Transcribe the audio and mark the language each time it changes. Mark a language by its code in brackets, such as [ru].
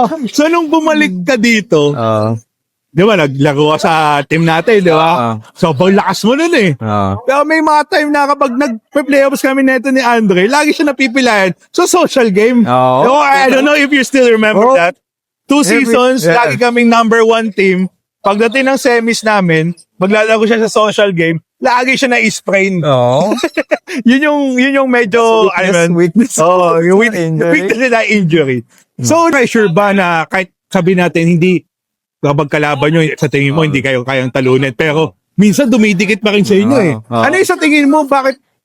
[tl] So, nung bumalik ka dito, di ba, naglaro ka sa team natin, di ba? So, lakas mo nun eh. Pero may mga time na kapag nag-playoffs kami neto ni Andre, lagi siya napipilayan sa social game. [en] I don't know if you still remember that. 2 seasons, [tl] lagi kaming number 1 team. Pagdating ng semis namin, maglalaro siya sa social game, lagi siya na-sprain. yun yung medyo, [en] weakness. [tl] Yung weakness na injury. So, pressure ba na kahit sabi natin, hindi, kapag kalaban nyo, sa tingin mo, hindi kayo kayang talunin. Pero, minsan dumidikit pa rin sa inyo eh. Ano yung sa tingin mo, bakit?